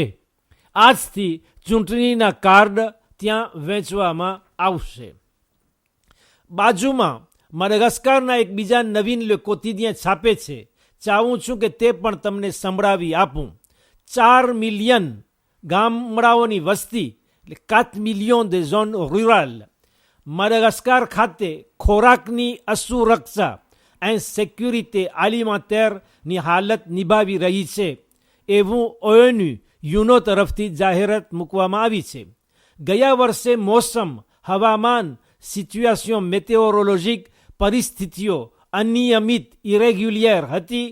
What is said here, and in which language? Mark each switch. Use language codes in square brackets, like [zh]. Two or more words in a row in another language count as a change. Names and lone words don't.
[gu] આજથી ચૂંટણીના કાર્ડ ત્યાં વેચવામાં આવશે. બાજુમાં મડગાસ્કરના એક બીજા નવીન લે કોતિદિયન છાપે છે. ચાહું છું કે તે પણ તમને સંભળાવી આપું. 4 મિલિયન ગામડાઓની વસ્તી એટલે 4 મિલિયન [fr] de zones rurales [gu] મડગાસ્કર ખાતે ખોરાકની અસુરક્ષા [fr] insécurité alimentaire [gu] હાલત નિભાવી રહી છે, એવું યુનો તરફથી જાહેરાત મૂકવામાં આવી છે. ગયા વર્ષે મોસમ હવામાન [fr] situation météorologique [gu] પરિસ્થિતિઓ અનિયમિત ઇરેગ્યુલર હતી.